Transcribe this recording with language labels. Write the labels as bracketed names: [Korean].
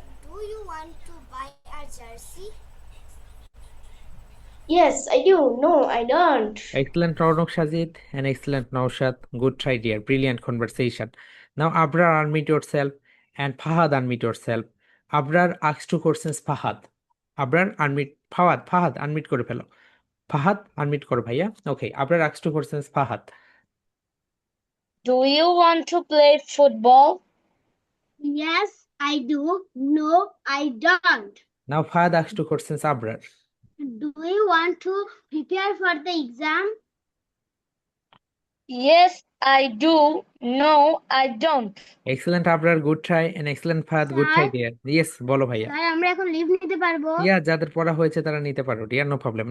[English] Do you want to buy a jersey? Yes, I do. No, I don't. Excellent Ronak Sajid and excellent Naushad. Good try, dear. Brilliant conversation. Now, Abrar, unmute yourself, and Fahad, unmute yourself. Abrar asks two questions. Fahad. Abrar, unmute. [Bangla] Fahad, unmute করে ফেলো। Fahad, unmute করো ভাইয়া। [English] Okay, Abrar asks two questions. Fahad. Do you want to play football? Yes, I do. No, I don't. Now Fahad asks two questions Abrar. Do you want to prepare for the exam? Yes, I do. No, I don't. Excellent Abrar, good try, and excellent Fahad, good try sir dear. Yes, [Bangla] বলো ভাইয়া। Sir আমরা এখন leave নিতে পারবো? Yeah, যাদের পড়া হয়েছে তারা নিতে পারো [English] dear, no problem.